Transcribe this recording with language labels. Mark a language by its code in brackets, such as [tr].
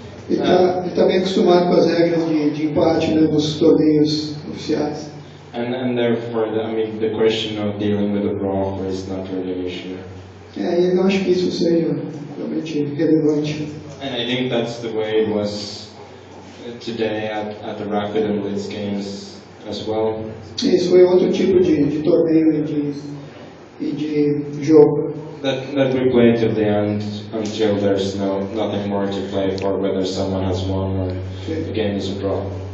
[pt] Ele está bem acostumado com as regras de empate, né, dos torneios oficiais. [en] And therefore, I mean, the question of dealing with a draw is not really an issue. [pt] Eu não acho que isso seja realmente relevante. [en] And I think that's the way it was today at the Rapid and Blitz games as well. [pt] Isso foi outro tipo de torneio e de jogo. [en] That we play till the end until there's nothing more to play for, whether someone has won or the game is a draw.